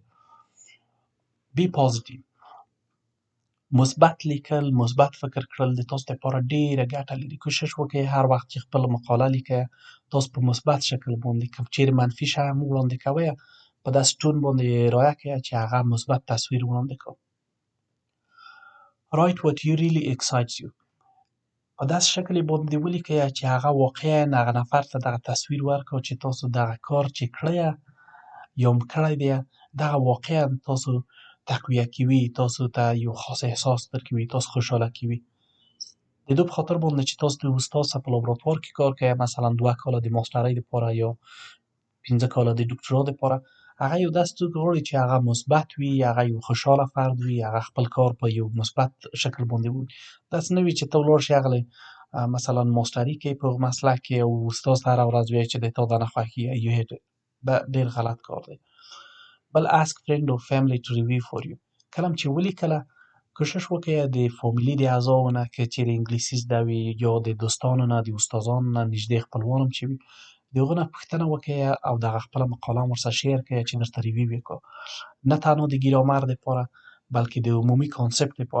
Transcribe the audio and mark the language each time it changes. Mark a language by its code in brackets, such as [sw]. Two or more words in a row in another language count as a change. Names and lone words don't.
[ps] بی پازیټیو، مثبت لیکل، مثبت فکر کړل د تاسو لپاره ډېره ګټه لري. کوشش وکړئ هر وخت چې خپله مقاله لیکئ تاسو په مثبت شکل باندې، که چیرې منفي شی هم وړاندې کوئ په داسې ټون باندې یې رایه کړئ چې هغه مثبت تصویر وړاندې کړي. [en] write what you really excites you. [ps] په داسې شکل یې باندې ولیکئ چې هغه واقعا هغه نفر ته دغه تصویر ورکړي چې تاسو دغه کار چې کړی یا هم کړی دی دغه واقعا تاسو تقویه کوي، تاسو ته یو خاص احساس درکوي، تاسو خوشحاله کوي. د دې په خاطر باندې چې تاسو د استاد سره په لابراتوار کې کار کوئ، مثلا 2 کاله د ماسټرۍ دپاره یا 15 کاله د ډاکټرا دپاره، هغه یو داسې څوک غواړي چې هغه مثبت وي، هغه یو خوشحاله فرد وي، هغه خپل کار په یو مثبت شکل باندې وکړي. داسې نه وي چې ته ولاړ شې هغلی مثلا ماسټري کوې په هغه مسلک کې او استاد ته هره ورځ وایي چې دی تا دا نه خوښېږي [en] you hate it. [ps] دا ډېر غلط کار دی. [en] بل ask friend or family to review for you. [ps] کله هم چې ولیکله کوشش وکړئ د فامیلي د اعضاو نه که چیرې انګلیسي زده وي یا د دوستانو نه د استادانو نه نږدې خپلوان هم چې وي د هغو نه پوښتنه وکړئ او دغه خپله مقاله هم ورسره شیر کړئ چې درته ریویو یې کړو. نه تنها د ګرامر دپاره بلکې د عمومي کانسپټ دپاره.